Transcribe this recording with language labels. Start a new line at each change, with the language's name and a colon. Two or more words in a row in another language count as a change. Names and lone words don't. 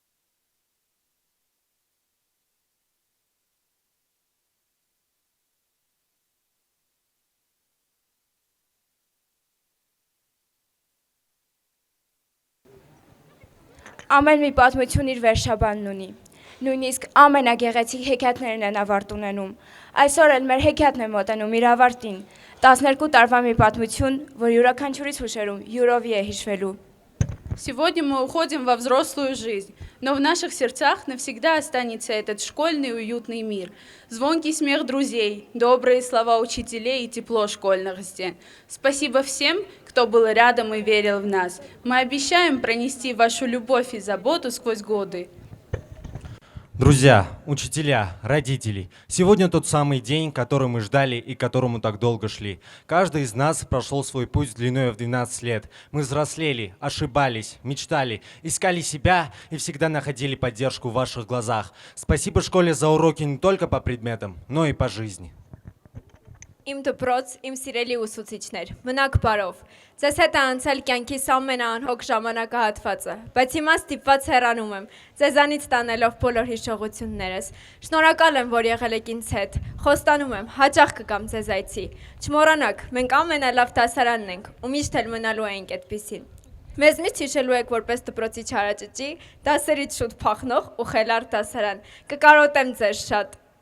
Armenian: մի պատմություն իր վերջաբանն ունի։ Նույնիսկ ամենագեղեցիկ հեքիաթներն են ավարտ ունենում։ Այսօր էլ մեր հեքիաթն է մոտենում իր ավարտին։ 12 տարվա մի պատմություն, որ յուրաքանչյուրից հուշերում յուրովի է հիշվելու։
Russian: Сегодня мы уходим во взрослую жизнь, но в наших сердцах навсегда останется этот школьный уютный мир. Звонкий смех друзей, добрые слова учителей и тепло школьных стен. Спасибо всем, кто был рядом и верил в нас. Мы обещаем пронести вашу любовь и заботу сквозь годы. Друзья, учителя, родители, сегодня тот самый день, который мы ждали и к которому так долго шли. Каждый из нас прошел свой путь длиной в 12 лет. Мы взрослели, ошибались, мечтали, искали себя и всегда находили поддержку в ваших глазах. Спасибо школе за уроки не только по предметам, но и по жизни.
Armenian: Իմ դպրոց, իմ սիրելի ուսուցիչներ, մնաք բարով։ Ձեզ հետ է անցել կյանքիս ամենաանհոգ ժամանակահատվածը, բայց հիմա ստիպված հեռանում եմ, ձեզանից տանելով բոլոր հիշողություններս։ Շնորհակալ եմ, որ եղել եք ինձ հետ։ Խոստանում եմ, հաճախ կգամ ձեզ այցի։ Չմոռանաք, մենք ամենալավ դասարանն ենք, ու միշտ էլ մնալու ենք այդպիսին։ Մեզ միշտ հիշելու եք որպես դպրոցի չարաճճի, դասերից շուտ փախնող ու խելառ դասարան։ Կկարոտեմ ձեզ շատ։